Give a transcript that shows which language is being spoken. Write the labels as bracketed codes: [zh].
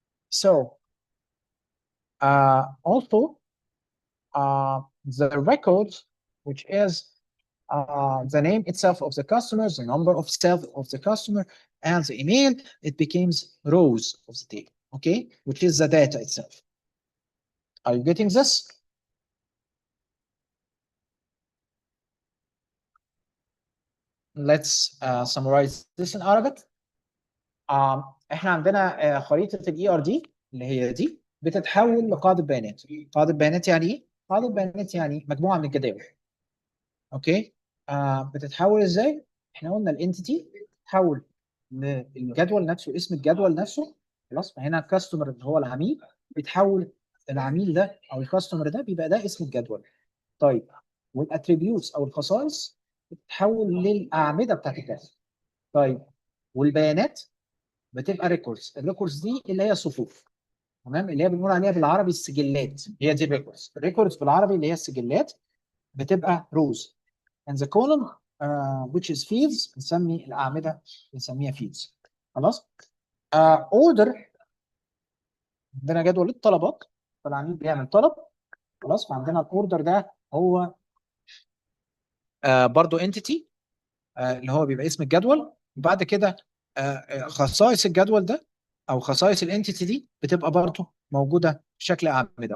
[en] So also the records, which is the name itself of the customers, the number of self of the customer, and the email, it becomes rows of the table, okay, which is the data itself. Are you getting this? Let's summarize this in Arabic. [ar] احنا عندنا خريطة الاي ار دي اللي هي دي بتتحول لقاعدة بيانات. قاعدة بيانات يعني ايه؟ قاعدة بيانات يعني مجموعة من الجداول. اوكي؟ بتتحول ازاي؟ احنا قلنا الانتيتي تتحول للجدول نفسه، اسم الجدول نفسه. خلاص؟ فهنا الكاستمر اللي هو العميل بيتحول، العميل ده او الكاستمر ده بيبقى ده اسم الجدول. طيب والاتريبيوتس او الخصائص بتتحول للاعمده بتاعت الجدول. طيب والبيانات بتبقى ريكوردز. الريكوردز دي اللي هي صفوف، تمام، اللي هي بنقول عليها بالعربي السجلات، هي دي الريكوردز. الريكوردز بالعربي اللي هي السجلات بتبقى روز. [en] and the column which is fields [ar] بنسمي الاعمده بنسميها [en] fields. [ar] خلاص. order عندنا جدول الطلبات، فالعميل بيعمل طلب. خلاص. فعندنا الاوردر ده هو برضو entity اللي هو بيبقى اسم الجدول. بعد كده خصائص الجدول ده او خصائص الانتيتي دي بتبقى برضه موجوده بشكل اعمده.